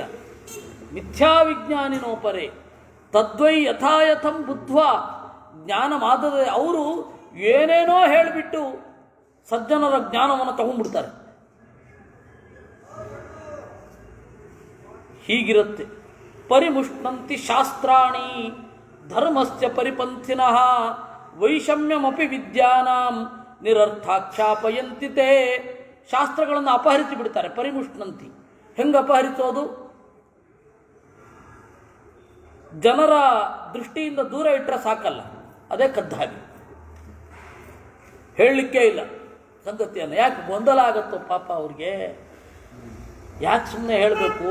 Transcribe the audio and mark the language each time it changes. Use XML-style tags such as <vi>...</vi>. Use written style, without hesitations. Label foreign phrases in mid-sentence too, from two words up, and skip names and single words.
<sa>ಮಿಥ್ಯಾ ವಿಜ್ಞಾನಿನೋಪರೆ ತದ್ವೈ ಯಥಾಯಥಂ ಬುದ್ಧ್ವಾ ಜ್ಞಾನ ಮಾದದ</sa> <kn>ಅವರು ಏನೇನೋ ಹೇಳಿಬಿಟ್ಟು ಸಜ್ಜನರ ಜ್ಞಾನವನ್ನು ತಗೊಂಡ್ಬಿಡ್ತಾರೆ. ಹೀಗಿರುತ್ತೆ.</kn> <sa>ಪರಿಮುಷ್ಣಂತಿ ಶಾಸ್ತ್ರಾಣಿ ಧರ್ಮಸ್ಯ ಪರಿಪಂಥಿನಃ ವೈಷಮ್ಯಮಪಿ ವಿದ್ಯಾನಾಂ ನಿರರ್ಥಾಖ್ಯಾಪಯಂತಿ ತೇ.</sa> <kn>ಶಾಸ್ತ್ರಗಳನ್ನು ಅಪಹರಿಸಿ ಬಿಡ್ತಾರೆ. ಪರಿಮುಷ್ಣಂತಿ ಹೆಂಗೆ ಅಪಹರಿಸೋದು? ಜನರ ದೃಷ್ಟಿಯಿಂದ ದೂರ ಇಟ್ಟರೆ ಸಾಕಲ್ಲ, ಅದೇ ಕದ್ದ ಹಾಗೆ. ಹೇಳಲಿಕ್ಕೆ ಇಲ್ಲ ಸಂಗತಿಯನ್ನು. ಯಾಕೆ ಗೊಂದಲ ಆಗತ್ತೋ ಪಾಪ ಅವ್ರಿಗೆ? ಯಾಕೆ ಸುಮ್ಮನೆ ಹೇಳಬೇಕು?</kn>